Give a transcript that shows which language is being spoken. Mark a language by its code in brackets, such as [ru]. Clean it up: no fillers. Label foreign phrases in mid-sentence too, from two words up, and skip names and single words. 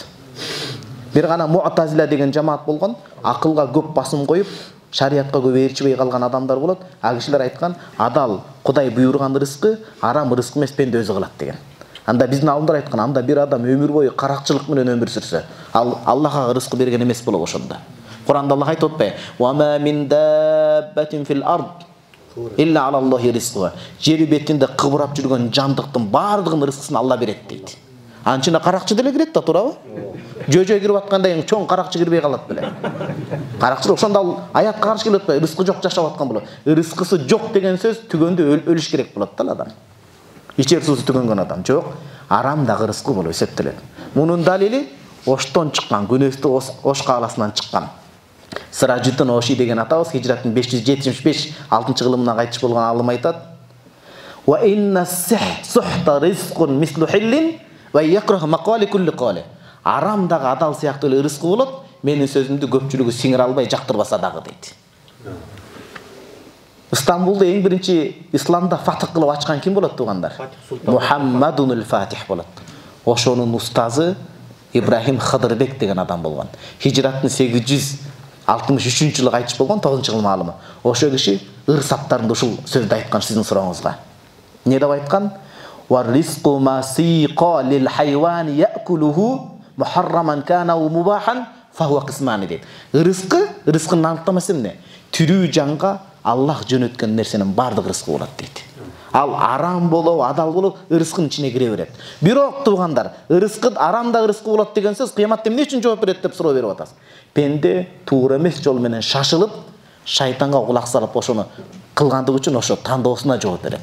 [ky] Бир гана Муътазила деген жамаат болгон, акылга көп басым коюп, шариатка көп ээрчибей калган адамдар болот. А кишилер айткан, адал Кудай буйруган ырыскы, арам ырыскы эмес, пенде өзү кылат деген. Анда биздин алымдар айткан, анда бир адам өмүр бою каракчылык менен өмүр сүрсө, ал Аллахка ырыскы берген эмес болот ошондо. Куранда Аллах айтып атпайбы? [ar] وما من دابة في الأرض إلا على الله رزقها. [ky] Жер бетинде кыбырап жүргөн жандыктын бардыгын ырыскысын Алла берет дейт. Анчына каракчы деле кирет да, туурабы? Жөө кирип атканда чоң каракчы кирбей калат беле. Каракчы ошондо ал аятка каршы келип атпайбы? Рызкы жок жашап аткан болот. Рызкысы жок деген сөз түгөндө өлүш керек болот да адам. Ичер суусу түгөнгөн адам жок. Арам дагы рызкы болуп эсептелет. Мунун далили Оштон чыккан, күнөстү Ош кааласынан чыккан. Сыражыттын Оши деген атабыз хижраттын 575-6-жылымынан кайтыш болгон алым айтат. [ar] وإن السحت رزق مثل حل ويكره مقالي كل قالي. [ky] Арам дагы адал сыяктуу эле рызкы болот. Менин сөзүмдү көпчүлүгү сиңире албай жактырбаса дагы дейт. Стамбулда эң биринчи исламда фатих кылып ачкан ким болот туугандар? Мухаммадунул Фатих болот. Ошонун устазы Ибрахим Хыдырбек деген адам болгон. Хижраттын 863-жылы кайтыш болгон, 9-жылы маалымы. Ошо киши ыр саптарында ушул сөздү айткан сиздин сурооңузга. Не деп айткан? [ar] والرزق ما سيق للحيوان يأكله محرما كان ومباحا فهو قسمان дейт. [ky] Рызкынын анықтамасы эмне? Тирүү жанга Аллах жөнөткөн нерсенин бардык рызкы болот дейт. Ал арам болуп, адал болуп, рызкынын ичине кире берет. Бирок туугандар, рызкы арам да рызкы болот деген сөз кыяматта эмне үчүн жооп берет деп суроо берип атасыз. Пенде туура эмес жол менен шашылып, шайтанга кулак салып ошону кылгандыгы үчүн ошо тандоосуна жооп берет.